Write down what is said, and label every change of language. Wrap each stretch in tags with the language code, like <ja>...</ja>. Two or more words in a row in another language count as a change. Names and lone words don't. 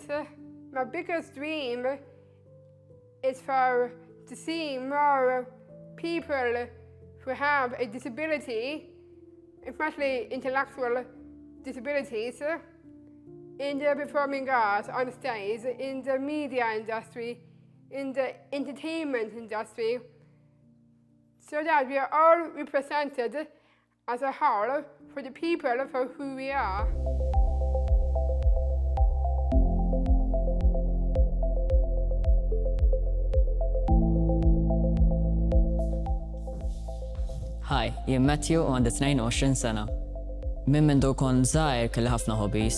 <en>My biggest dream is to see more people who have a disability, especially intellectual disabilities, in the performing arts, on stage, in the media industry, in the entertainment industry, so that we are all represented as a whole for the people for who we are.</en> <mt>Hi, jien Matthew u għandi 22 sena. Minn du kont żgħir kelli ħafna hobbies.</mt>